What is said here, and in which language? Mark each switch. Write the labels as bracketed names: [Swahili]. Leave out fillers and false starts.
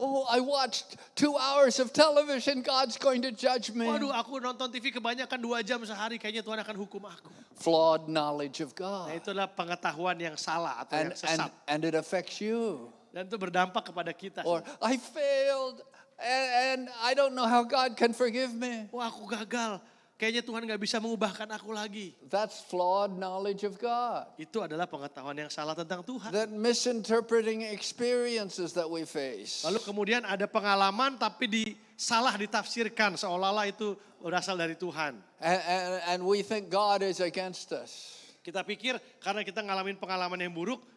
[English] I watched 2 hours of television. God's going to judge me. [Indonesian] Waduh, aku nonton TV kebanyakan 2 jam sehari. Kayaknya Tuhan akan hukum aku. [English] Flawed knowledge of [Indonesian] Nah [English] God. [Indonesian] itu adalah pengetahuan yang salah atau yang sesat. [English] And it affects you. [Indonesian] Dan itu berdampak kepada kita. [English] Or I failed and I don't know how God can forgive me. [Indonesian] Wah aku gagal. Kayaknya Tuhan gak bisa mengubahkan aku lagi. [English] That's flawed knowledge of God. [Indonesian] Itu adalah pengetahuan yang salah tentang Tuhan. [English] That misinterpreting experiences that we face. [Indonesian] Lalu kemudian ada pengalaman tapi salah ditafsirkan seolah-olah itu berasal dari Tuhan. [English] And we think God is against us. [Indonesian] Kita pikir karena kita ngalamin pengalaman yang buruk,